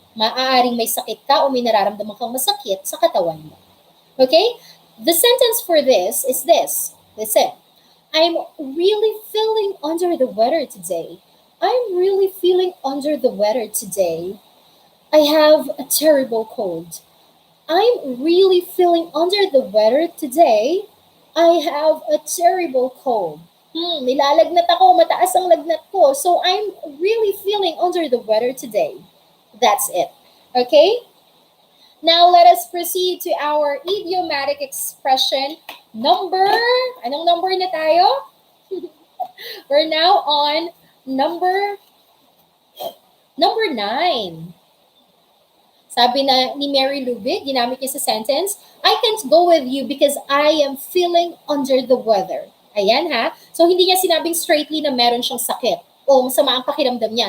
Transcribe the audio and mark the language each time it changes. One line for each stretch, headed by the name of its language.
Filipino: Maaaring may sakit ka o may nararamdaman kang masakit sa katawan mo.
English: Okay? The sentence for this is this. Listen. I'm really feeling under the weather today. I'm really feeling under the weather today. I have a terrible cold. I'm really feeling under the weather today. I have a terrible cold.
Filipino: Nilalagnat ako, mataas ang lagnat ko.
English: So I'm really feeling under the weather today. That's it. Okay? Now, let us proceed to our idiomatic expression number.
Filipino: Anong number na tayo?
English: We're now on number 9.
Filipino: Sabi na ni Mary Lubig, ginamit niya sa sentence,
English: I can't go with you because I am feeling under the weather.
Filipino: Ayan ha. So, hindi niya sinabing straightly na meron siyang sakit o masama ang pakiramdam niya.